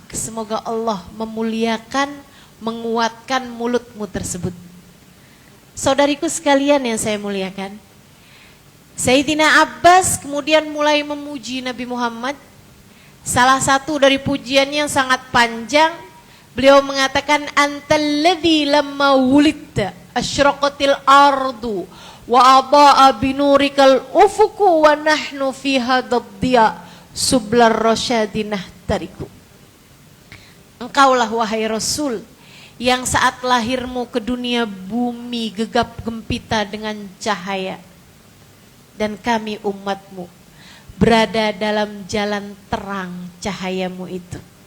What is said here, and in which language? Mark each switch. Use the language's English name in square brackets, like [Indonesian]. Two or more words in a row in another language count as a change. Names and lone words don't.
[Indonesian] Semoga Allah memuliakan, menguatkan mulutmu tersebut. Saudariku sekalian yang saya muliakan, Sayyidina Abbas kemudian mulai memuji Nabi Muhammad. Salah satu dari pujiannya yang sangat panjang, beliau mengatakan, [Arabic] "أنت الذي لما ولدت أشرقت الأرض وأضاء بنورك الأفق ونحن في هذا الضياء سبل الرشاد نخترق." [Indonesian] Engkaulah wahai Rasul yang saat lahirmu ke dunia bumi gegap gempita dengan cahaya, dan kami umatmu berada dalam jalan terang cahayamu itu.